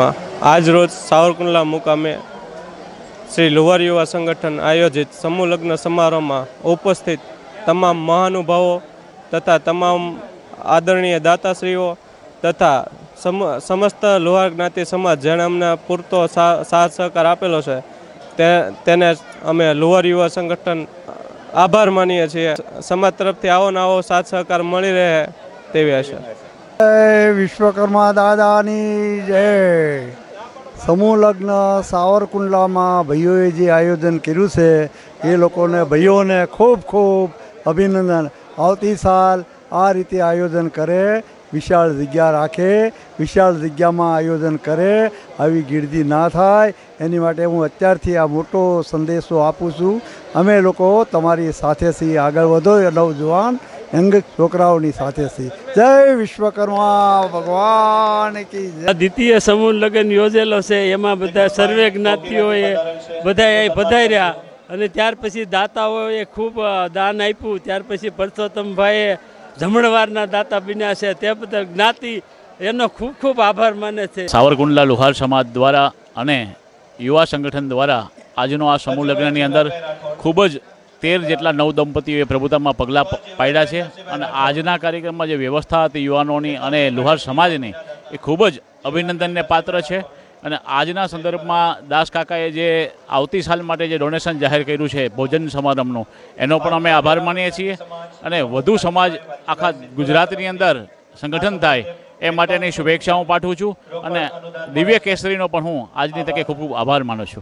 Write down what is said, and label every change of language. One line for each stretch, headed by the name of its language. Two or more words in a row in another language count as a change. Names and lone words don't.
Gujarati: આજ રોજ સાવરકુંડલા મુકામે શ્રી લોહાર યુવા સંગઠન આયોજિત સમૂહ લગ્ન સમારોહમાં ઉપસ્થિત તમામ મહાનુભાવો તથા તમામ આદરણીય દાતાશ્રીઓ તથા સમસ્ત લોહાર જ્ઞાતિ સમાજ જેણે અમને પૂરતો સાથ સહકાર આપેલો છે તેને અમે લોહાર યુવા સંગઠન આભાર માનીએ છીએ। સમાજ તરફથી આવો ને આવો સાથ સહકાર મળી રહે તેવી આશા। જય વિશ્વકર્મા દાદાની જય। સમૂહ લગ્ન સાવરકુંડલા મેં ભાઈઓએ જે આયોજન કર્યું છે એ લોકોને ભાઈઓને ખૂબ ખૂબ અભિનંદન। આવતી સાલ આ રીતે આયોજન કરે, વિશાળ જગ્યા રાખે, વિશાળ જગ્યા મેં આયોજન કરે, આવી ગિરદી ના થાય એની માટે હૂં અત્યારથી આ મોટો સંદેશો આપું છું। અમે લોકો તમારી સાથે છીએ, આગળ વધો નૌજવાન યંગ છોકરાઓની સાથે સી।
Hindi: जय विश्वकर्मा भगवान की जय।
Gujarati: દ્વિતીય સમૂહ લગ્ન યોજેલો છે, એમાં બધા સર્વે જ્ઞાતિઓએ બધાએ પધાર્યા અને ત્યાર પછી દાતાઓએ ખૂબ દાન આપ્યું। ત્યાર પછી પરસોત્તમભાઈએ જમણવારના દાતા બન્યા છે, તે બદલ જ્ઞાતિ એનો ખૂબ ખૂબ આભાર માને છે। સાવરકુંડલા લોહાર સમાજ દ્વારા અને યુવા સંગઠન દ્વારા આજનો આ સમૂહ લગ્નની અંદર ખૂબ જ 13 જેટલા નવ દંપતીઓએ પ્રભુતામાં પગલાં પાડ્યા છે અને આજના કાર્યક્રમમાં જે વ્યવસ્થા હતી યુવાનોની અને લોહાર સમાજની એ ખૂબ જ અભિનંદનને પાત્ર છે। અને આજના સંદર્ભમાં દાસ કાકાએ જે આવતી સાલ માટે જે ડોનેશન જાહેર કર્યું છે ભોજન સમારંભનું, એનો પણ અમે આભાર માનીએ છીએ અને વધુ સમાજ આખા ગુજરાતની અંદર સંગઠન થાય એ માટેની શુભેચ્છાઓ પાઠવું છું અને દિવ્ય કેસરીનો પણ હું આજની તકે ખૂબ ખૂબ આભાર માનું છું।